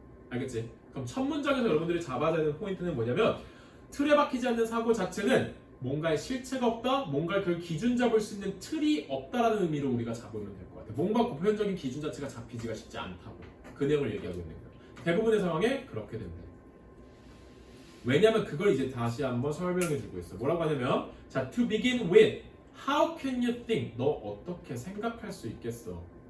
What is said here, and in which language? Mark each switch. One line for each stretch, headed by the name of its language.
Korean: 알겠지? 그럼 첫 문장에서 여러분들이 잡아야 되는 포인트는 뭐냐면 틀에 박히지 않는 사고 자체는 뭔가의 실체가 없다, 뭔가를 그 기준 잡을 수 있는 틀이 없다라는 의미로 우리가 잡으면 될 것 같아. 뭔가 보편적인 기준 자체가 잡히지가 쉽지 않다고 그 내용을 얘기하고 있는 거야. 대부분의 상황에 그렇게 된다. 왜냐면 그걸 이제 다시 한번 설명해주고 있어. 뭐라고 하냐면 자,
English: to begin with, how can you think?
Korean: 너 어떻게 생각할 수 있겠어?